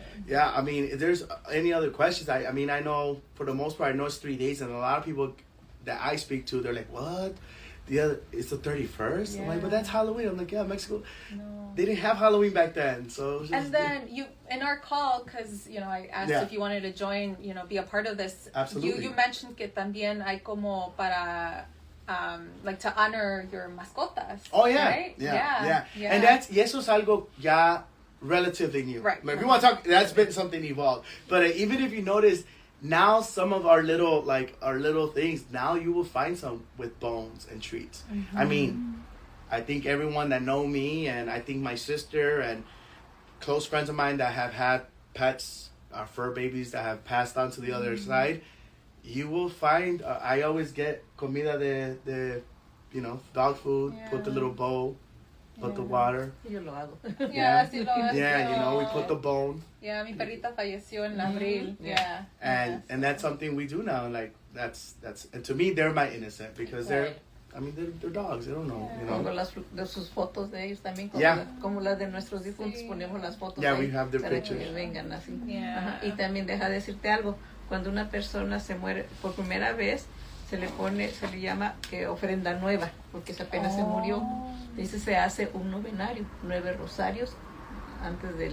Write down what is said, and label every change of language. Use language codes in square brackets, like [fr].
[en] Yeah, I mean, if there's any other questions, I mean, I know for the most part, I know it's 3 days, and a lot of people that I speak to, they're like, what? It's the 31st? Yeah. I'm like, but that's Halloween. I'm like, yeah, Mexico. No. They didn't have Halloween back then, so. It was just, and then you, in our call, because, you know, I asked if you wanted to join, you know, be a part of this. Absolutely. You mentioned [es] que también hay como para, [en] like, to honor your mascotas. Oh, yeah. Right? [es] Yeah. And y eso es algo ya [en] relatively new. Right. Like, if you want to talk, that's been something evolved. But even if you notice, now some of our little things, now you will find some with bones and treats. I mean, I think everyone that know me, and I think my sister and close friends of mine that have had pets, fur babies that have passed on to the other side, you will find, I always get [es] comida de [en] you know, dog food, put the little bowl, put the water. [es] Yo lo hago. Yeah, sí lo hago. [en] Yeah, you know, we put the bone. [es] Yeah, mi perrita falleció en abril. [en] Yeah. And that's something we do now. Like, that's and to me, they're my innocent, because they're dogs. They don't know, you know. [es] Pongo sus fotos de ellos también, como las de nuestros difuntos, ponemos las fotos [en] Yeah, [es] ahí [en] we have their [es] para [en] pictures. [es] que vengan así. [en] Yeah. [es] Y también deja decirte algo, cuando una persona se muere por primera vez, se le llama que ofrenda nueva, porque apenas se murió. Dice, se hace un novenario, 9 rosarios antes